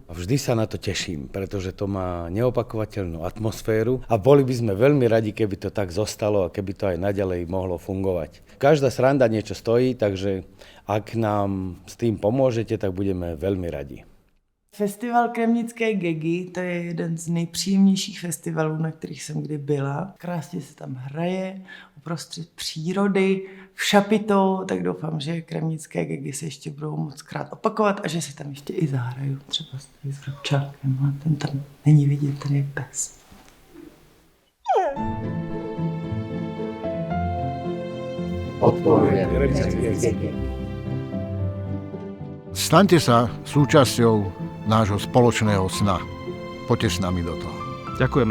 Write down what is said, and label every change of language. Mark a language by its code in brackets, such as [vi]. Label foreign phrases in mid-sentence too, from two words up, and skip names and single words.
[sk] Vždy sa na to teším, pretože to má neopakovateľnú atmosféru a boli by sme veľmi radi, keby to tak zostalo a keby to aj naďalej mohlo fungovať. Každá sranda niečo stojí, takže ak nám s tým pomôžete, tak budeme veľmi radi. Festival Kremnické gegy, [cs] to je jeden z nejpříjemnějších festivalů, na kterých jsem kdy byla. Krásně se tam hraje, uprostřed přírody, v Šapito, tak doufám, že kremnické gegy se ještě budou moc krát opakovat a že si tam ještě i zahraju, třeba s Vrabčákem, ale ten tam není vidět, ten je pes. [sk] Staňte sa súčasťou nášho spoločného sna. Poďte s nami do toho.